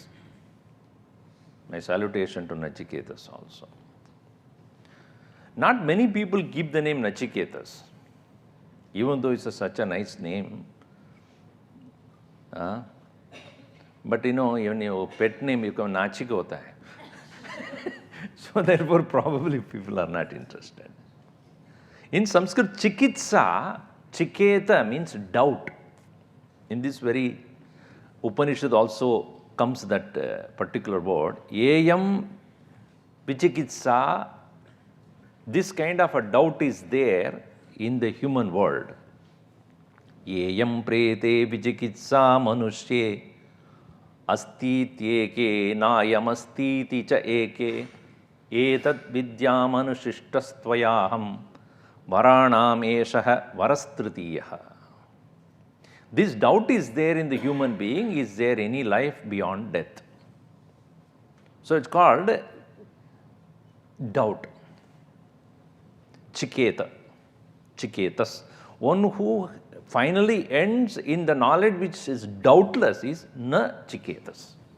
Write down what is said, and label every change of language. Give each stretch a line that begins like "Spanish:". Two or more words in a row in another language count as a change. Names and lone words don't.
English: My salutation to Nachiketas also. Not many people keep the name Nachiketas, even though it's such a nice name. But even your pet name, you can Nachika
Hindi: होता है.
English: So therefore, probably people are not interested. In Sanskrit, Chikitsa, Chiketa means doubt. In this very Upanishad also, comes that particular word.
Sanskrit: अयं विचिकित्सा,
English: this kind of a doubt is there in the human world.
Sanskrit: अयं प्रेते विचिकित्सा मनुष्ये अस्तीत्येके नायमस्तीति च एके एतत् विद्यामनुशिष्टस्त्वयाहं वराणाम् एषः वरस्तृतीयः.
English: This doubt is there in the human being, is there any life beyond death? So it's called doubt. Chiketas. One who finally ends in the knowledge which is doubtless is Nachiketas.